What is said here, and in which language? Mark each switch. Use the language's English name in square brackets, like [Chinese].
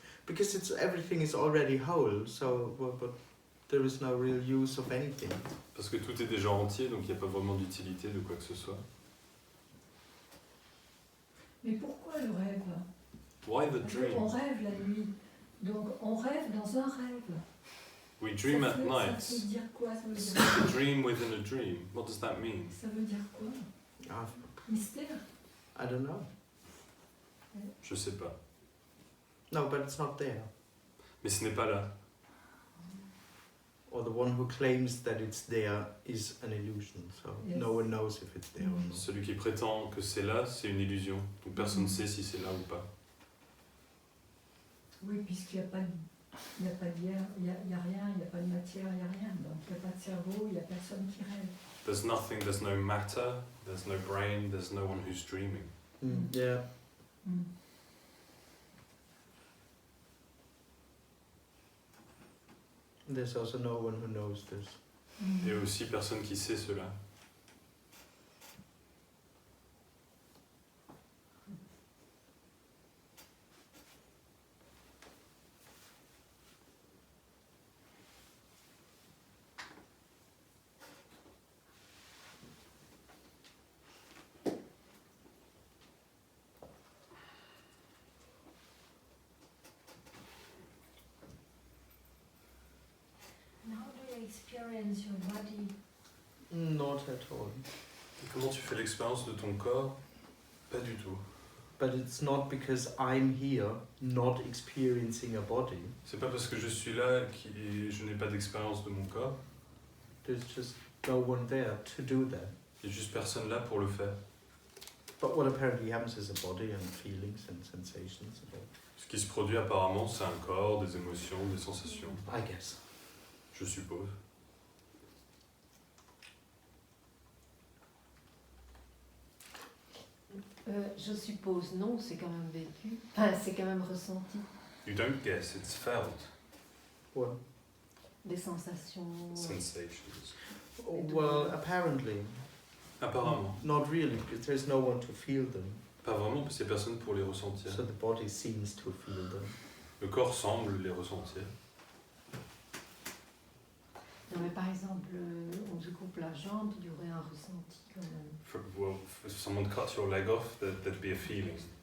[English] Because everything is already whole, so but there is no real use of anything. [French] Parce que tout est déjà entier, donc il n'y a pas vraiment d'utilité de quoi que ce soit. Mais pourquoi le rêve? [English] Why the dream? [French] On rêve la nuit, donc on rêve dans un rêve. [English] We dream [French] ça [English] at [French] veut, [English] night. [French] Ça veut dire quoi? Ça veut dire [English] A dream within a dream. What does that mean? [French] Ça veut dire quoi? Mystère? [English] I don't know. [French] Je sais pas. [English] No, but it's not there. [French] Mais ce n'est pas là. [English] Or the one who claims that it's there is an illusion, so Yes. no one knows if it's there or not. [French] Celui qui prétend que c'est là, c'est une illusion. Donc personne ne sait si c'est là ou pas. Oui, puisqu'il n'y a pas d'air, il n'y a rien, il n'y a pas de matière, il n'y a rien. Donc il n'y a pas de cerveau, il n'y a personne qui rêve. [English] There's nothing, there's no matter, there's no brain, there's no one who's dreaming. Yeah. Mm. There's also no one who knows this. [French] Et aussi personne qui sait cela. [English] And how do you experience your body? Not at all. [French] Et comment tu fais l'expérience de ton corps? Pas du tout. [English] But it's not because I'm here not experiencing a body. [French] C'est pas parce que je suis là que je n'ai pas d'expérience de mon corps. [English] There's just no one there to do that. [French] Il n'y a juste personne là pour le faire. [English] But what apparently happens is a body and feelings and sensations. [French] Ce qui se produit apparemment, c'est un corps, des émotions, des sensations. [English] I guess. [French] Je suppose. Je suppose non, c'est quand même vécu. Enfin, c'est quand même ressenti. [English] You don't guess, it's felt. What? [French] Des sensations. [English] Sensations. Well, apparently. [French] Apparemment. [English] Not really, because there's no one to feel them. [French] Pas vraiment, parce qu'il n'y a personne pour les ressentir. [English] So the body seems to feel them. [French] Le corps semble les ressentir. Non, mais par exemple, on te coupe la jambe, il y aurait un ressenti quand même. [English] Well, if someone cuts your leg off, there'd be a feeling.